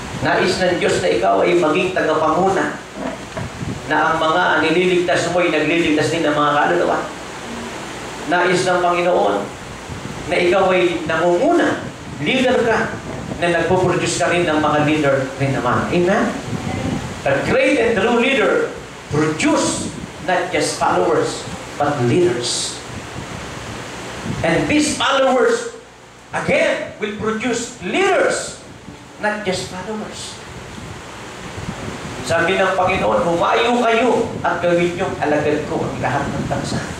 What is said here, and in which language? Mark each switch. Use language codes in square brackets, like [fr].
[tl] Nais ng Diyos na ikaw ay maging tagapanguna, na ang mga nililigtas mo ay nagliligtas din ng mga kaluluwa. Nais ng Panginoon na ikaw ay nangunguna, leader ka, na nagpo-produce ka rin ng mga leader rin naman. Amen? [en] A great and true leader produce not just followers, but leaders. And these followers again will produce leaders, not just followers. [tl] Sabi ng Panginoon, humayo kayo at gawin niyong alagad ko ang lahat ng bansa.